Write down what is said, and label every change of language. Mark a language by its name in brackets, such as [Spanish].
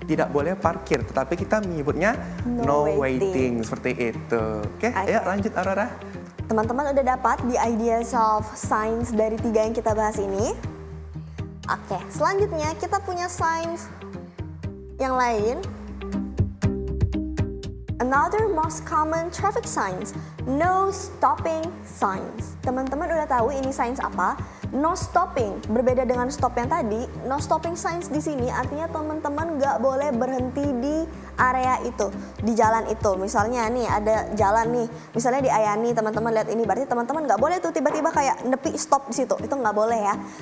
[Indonesian] Tidak boleh parkir, tetapi kita menyebutnya [English] no waiting. [Indonesian] Seperti itu. Oke, ayo lanjut Aurora. Teman-teman udah dapat [English] the ideas of signs [Indonesian] dari 3 yang kita bahas ini? Oke, selanjutnya kita punya signs yang lain. [English] Another most common traffic signs, no stopping signs. [Indonesian] Teman-teman udah tahu ini signs apa? [English] No stopping, [Indonesian] berbeda dengan stop yang tadi. [English] No stopping signs [Indonesian] di sini artinya teman-teman nggak boleh berhenti di area itu, di jalan itu. Misalnya nih ada jalan nih, misalnya di Ayani, teman-teman lihat ini, berarti teman-teman nggak boleh tuh tiba-tiba kayak nepi stop di situ. Itu nggak boleh ya.